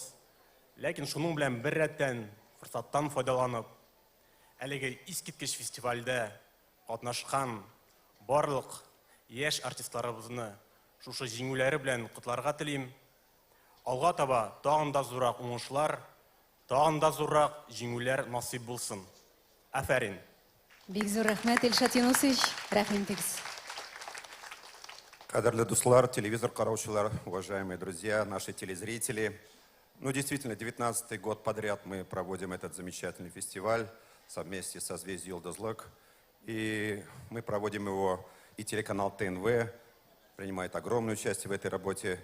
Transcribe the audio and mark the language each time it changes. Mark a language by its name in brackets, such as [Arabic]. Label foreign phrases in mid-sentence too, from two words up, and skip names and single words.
[Tatar] Ләкин шуның белән бер рәттән форсаттан файдаланып, әлеге искиткеч фестивальдә катнашкан барлык яшь артистларыбызны шушы җиңүләре белән котларга телим. Алга таба тагын да зуррак уңышлар, тагын да зуррак җиңүләр насыйп булсын. Афәрин. Бик зур рәхмәт, Ильшат Юнусович. Рәхим итегез. Кадерле дуслар, телевизор караучылар, [Russian] уважаемые друзья, наши телезрители. Ну, действительно, 19-й год подряд мы проводим этот замечательный фестиваль совместе со «Созвездие Йылдызлык». И мы проводим его, и телеканал ТНВ принимает огромное участие в этой работе.